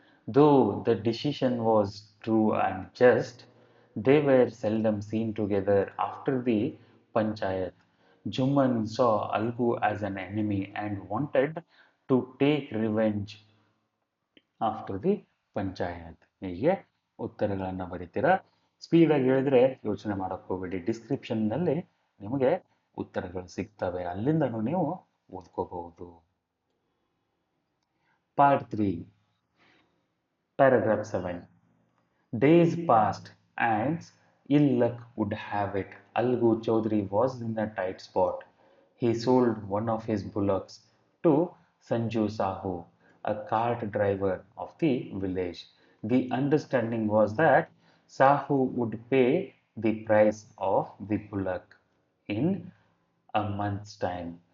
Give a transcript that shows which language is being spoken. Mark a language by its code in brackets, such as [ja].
[en] Though the decision was true and just, they were seldom seen together after the panchayat. Jumman saw Algu as an enemy and wanted to take revenge after the panchayat. [kn] ಹೀಗೆ ಉತ್ತರಗಳನ್ನು ಬರೀತೀರಾ. ಸ್ಪೀಡಾಗಿ ಹೇಳಿದ್ರೆ ಯೋಚನೆ ಮಾಡಕ್ಕೆ ಹೋಗಬೇಡಿ, ಡಿಸ್ಕ್ರಿಪ್ಷನ್ನಲ್ಲಿ ನಿಮಗೆ ಉತ್ತರಗಳು ಸಿಗ್ತವೆ, ಅಲ್ಲಿಂದನೂ ನೀವು ಓದ್ಕೋಬಹುದು. [en] Part 3, paragraph 7. Days passed and ill luck would have it, Algu Chaudhary was in a tight spot. He sold one of his bullocks to Sanju Sahu, a cart driver of the village. The understanding was that Sahu would pay the price of the bullock in a month's time.